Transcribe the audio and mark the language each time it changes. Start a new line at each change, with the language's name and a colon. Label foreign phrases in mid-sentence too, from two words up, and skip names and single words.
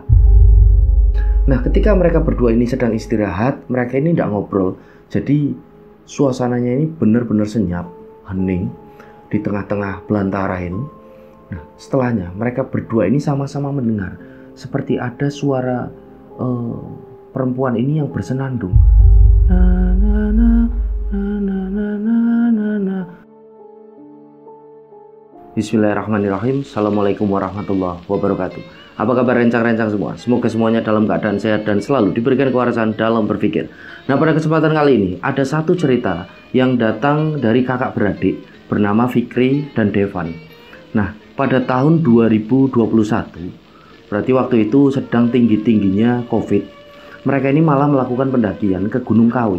Indonesian: Nah, ketika mereka berdua ini sedang istirahat, mereka ini tidak ngobrol. Jadi suasananya ini benar-benar senyap, hening di tengah-tengah belantara ini. Nah, setelahnya mereka berdua ini sama-sama mendengar seperti ada suara perempuan ini yang bersenandung. Na na na na na na na na.
Arabic: بسم الله الرحمن الرحيم. السلام عليكم ورحمة الله وبركاته.
Indonesian: Apa kabar rencang-rencang semua? Semoga semuanya dalam keadaan sehat dan selalu diberikan kewarasan dalam berpikir. Nah, pada kesempatan kali ini ada satu cerita yang datang dari kakak beradik bernama Fikri dan Devan. Nah, pada tahun 2021, berarti waktu itu sedang tinggi-tingginya COVID, mereka ini malah melakukan pendakian ke Gunung Kawi.